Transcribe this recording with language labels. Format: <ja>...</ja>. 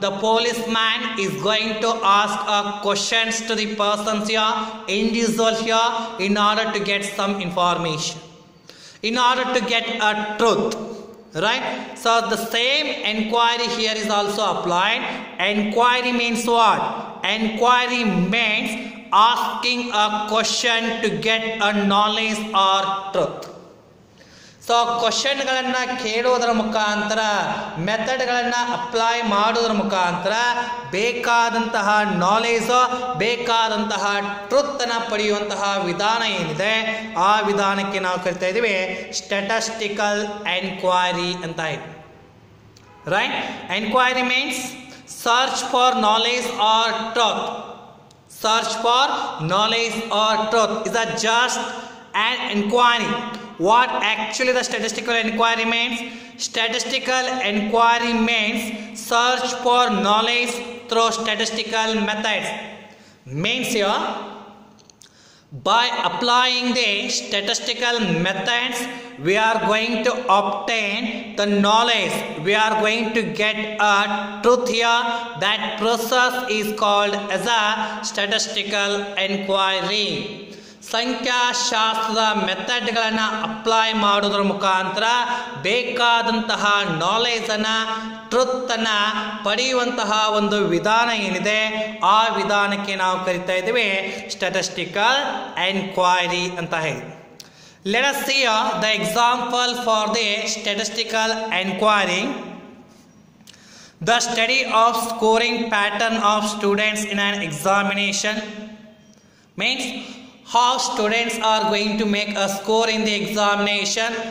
<en>The policeman is going to ask questions to the persons here, individual here, in order to get some information, in order to get a truth. Right? So the same enquiry here is also applied. Enquiry means what? Enquiry means asking a question to get a knowledge or truth.</en> <kn>So ಕ್ವಶನ್ಗಳನ್ನು ಕೇಳೋದರ ಮುಖಾಂತರ, ಮೆಥಡ್ಗಳನ್ನು apply ಮಾಡೋದ್ರ ಮುಖಾಂತರ ಬೇಕಾದಂತಹ knowledge, ಬೇಕಾದಂತಹ ಟ್ರುತ್ತನ್ನು ಪಡೆಯುವಂತಹ ವಿಧಾನ ಏನಿದೆ ಆ ವಿಧಾನಕ್ಕೆ ನಾವು ಕರಿತಾ ಇದ್ದೀವಿ ಸ್ಟ್ಯಾಟಿಸ್ಟಿಕಲ್ ಎನ್ಕ್ವೈರಿ ಅಂತ ಇದೆ. Right?</kn> <en>Enquiry means search for knowledge or truth. Search for knowledge or truth is a just an inquiry. What actually the statistical inquiry means? Statistical inquiry means search for knowledge through statistical methods. Means here, by applying the statistical methods, we are going to obtain the knowledge. We are going to get a truth here. That process is called as a statistical inquiry.</en> <kn>ಸಂಖ್ಯಾಶಾಸ್ತ್ರದ ಮೆಥಡ್ಗಳನ್ನು apply ಮಾಡೋದ್ರ ಮುಖಾಂತರ ಬೇಕಾದಂತಹ ನಾಲೆಜನ್ನು, ಟ್ರುತ್ತನ್ನು ಪಡೆಯುವಂತಹ ಒಂದು ವಿಧಾನ ಏನಿದೆ ಆ ವಿಧಾನಕ್ಕೆ ನಾವು ಕರಿತಾ ಇದ್ದೀವಿ ಸ್ಟ್ಯಾಟಿಸ್ಟಿಕಲ್ ಎನ್ಕ್ವೈರಿ ಅಂತ ಹೇಳಿ.</kn> <en>Let us see the example for the statistical inquiry. The study of scoring pattern of students in an examination means how students are going to make a score in the examination.</en>